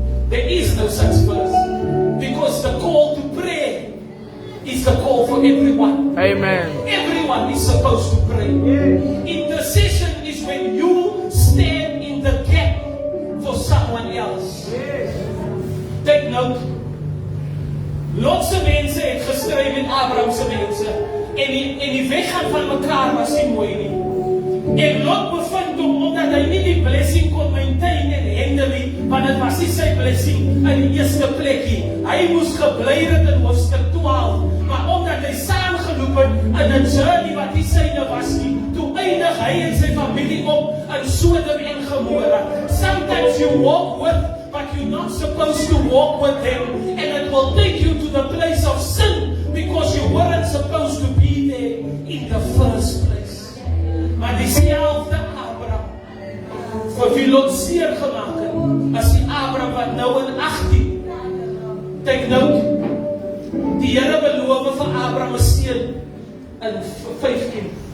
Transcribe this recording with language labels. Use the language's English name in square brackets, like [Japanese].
[English] There is no such verse. Because the call to pray is the call for everyone. Amen. Everyone is supposed to pray. Intercession is when you stand in the gap for someone else. Take note. [Afrikaans] Lotse mense het gestry met Abraham se mense. En die weggaan van mekaar was nie mooi nie. En Lot bevind hom omdat hy nie die blessing kon maintain en handle nie, want dit was nie sy blessing in die eerste plekkie. Hy moes gebly het in hoofstuk 12, maar omdat hy saamgeloop het in 'n journey wat nie syne was nie, toe eindig hy en sy familie op in Sodom en Gomorra. [English] Sometimes you walk with, but you're not supposed to walk with them, and it will take you to the place of sin, because you weren't supposed to be there in the first place. [Afrikaans] Maar diezelfde Abraham, vir wie Lot seer gemaak het, as die Abraham wat nou in 18, [English] take note, [Afrikaans] die Here beloof vir Abraham 'n seun in 15.